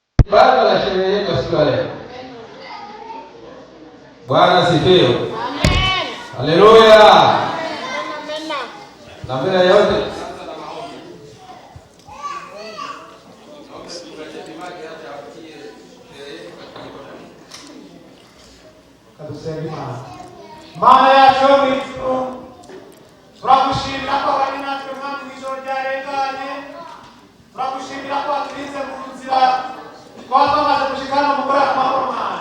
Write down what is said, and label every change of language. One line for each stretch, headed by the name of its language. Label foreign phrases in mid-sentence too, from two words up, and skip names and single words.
Swahili: Bado la sherehe yetu siku ya leo. Bwana asifiwe. Amen. Haleluya. Amen. Na mbele yote
Rundi: Mana yacu yo mw'ijuru, turagushimira ko bari natwe mwami mw'ijoro ryarenganye, turagushimira ko waturinze mu nzira, twaba twamaze gushika hano mu kurara amahoro Mana.